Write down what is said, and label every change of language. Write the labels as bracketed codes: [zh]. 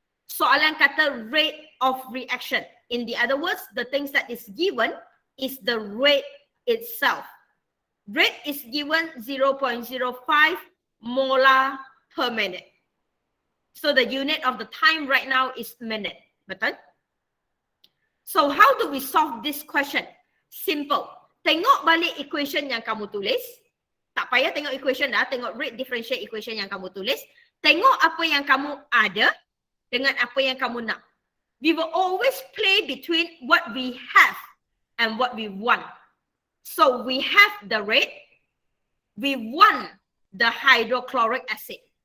[ms] Soalan kata [en] rate of reaction. In the other words, the things that is given is the rate itself. Rate is given 0.05 molar per minute. So the unit of the time right now is minute. Betul? So how do we solve this question? Simple. [ms] Tengok balik equation yang kamu tulis. Tak payah tengok equation dah, tengok rate differential equation yang kamu tulis. Tengok apa yang kamu ada dengan apa yang kamu nak. [en] We will always play between what we have and what we want. So we have the rate, we want the hydrochloric acid.